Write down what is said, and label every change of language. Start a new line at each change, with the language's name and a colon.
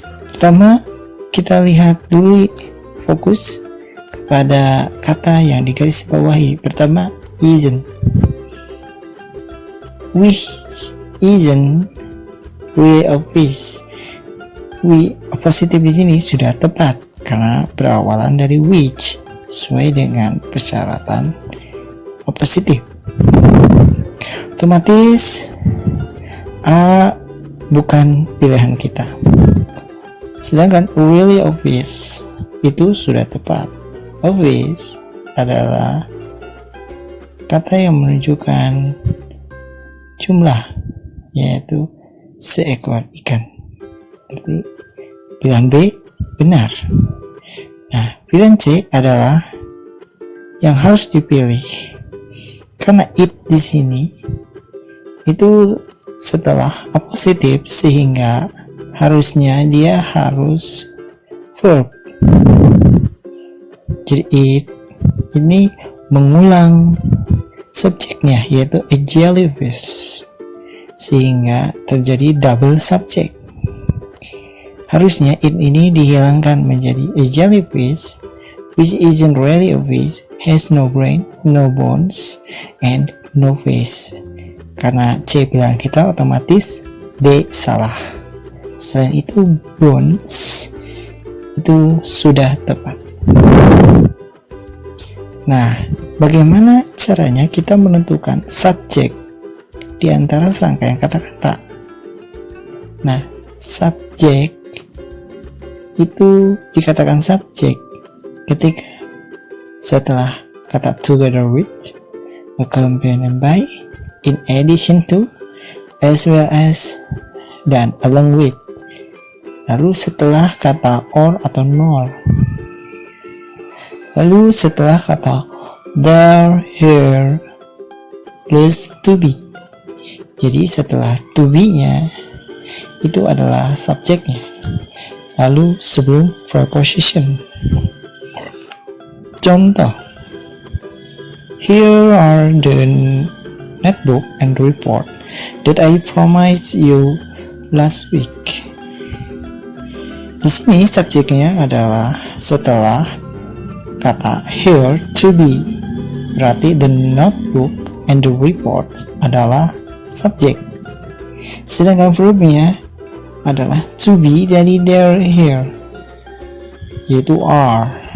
Indonesian: Pertama, kita lihat dulu, fokus kepada kata yang di garis bawahi. Pertama, isn't.
English: Which isn't really a fish.
Indonesian: Positif di sini sudah tepat karena berawalan dari which, sesuai dengan persyaratan positif. Otomatis A bukan pilihan kita. Sedangkan really a fish itu sudah tepat. A fish adalah kata yang menunjukkan jumlah, yaitu seekor ikan. Berarti Pilihan B benar. Nah, pilihan C adalah yang harus dipilih. Karena it di sini itu setelah appositif, sehingga harusnya dia harus verb. Jadi it ini mengulang subjeknya, yaitu a jellyfish, sehingga terjadi double subject. Harusnya it ini dihilangkan menjadi
English: a jellyfish which isn't really a fish, has no brain, no bones, and no face.
Indonesian: Karena C bilang kita, otomatis D salah. Selain itu bones itu sudah tepat. Nah, bagaimana caranya kita menentukan subjek di antara serangkaian kata-kata? Nah, subjek itu dikatakan subjek ketika setelah kata
English: together with, accompanied by, in addition to, as well as,
Indonesian: dan along with. Lalu setelah kata or atau nor. Lalu setelah kata there, here, plus to be. Jadi setelah to be-nya itu adalah subjeknya. Lalu sebelum preposition.
English: Contoh, here are the notebook and report that I promised you last week.
Indonesian: Di sini subjeknya adalah setelah kata here to be, berarti the notebook and the reports adalah subjek. Sedangkan verbnya adalah to be dari there, here, yaitu are.